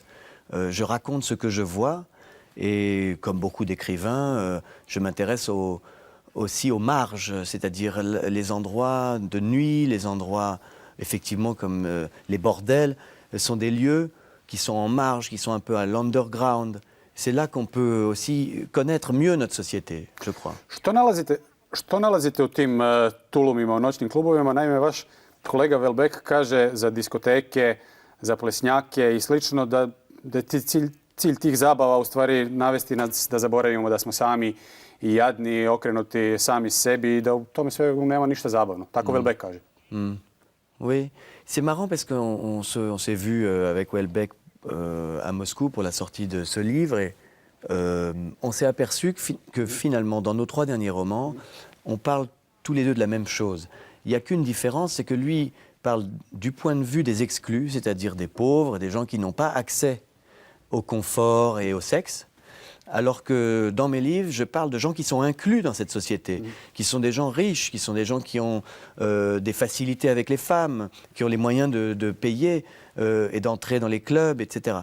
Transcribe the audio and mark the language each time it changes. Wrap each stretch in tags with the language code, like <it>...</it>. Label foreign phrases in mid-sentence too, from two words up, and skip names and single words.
<fr>Je raconte ce que je vois et comme beaucoup d'écrivains, je m'intéresse aussi aux marges, c'est-à-dire les endroits de nuit, les endroits effectivement comme les bordels, sont des lieux qui sont en marge, qui sont un peu à l'underground. C'est là qu'on peut aussi connaître mieux notre société, je crois.</fr> <hr>Što nalazite u tim tulumima, u noćnim klubovima? Naime, vaš kolega Welbeck kaže za diskoteke, za plesnjake i slično da je cilj tih zabava u stvari navesti nas da zaboravimo da smo sami i jadni, okrenuti sami sebi i da u tome sve nema ništa zabavno. Tako Welbeck kaže.</hr> <fr>Oui, c'est marrant parce qu'on s'est vu avec Welbeck à Moscou pour la sortie de ce livre et on s'est aperçu que finalement dans nos 3 derniers romans, on parle tous les deux de la même chose. Il n'y a qu'une différence, c'est que lui parle du point de vue des exclus, c'est-à-dire des pauvres, des gens qui n'ont pas accès au confort et au sexe, alors que dans mes livres, je parle de gens qui sont inclus dans cette société, qui sont des gens riches, qui sont des gens qui ont des facilités avec les femmes, qui ont les moyens de payer et d'entrer dans les clubs, etc.</fr>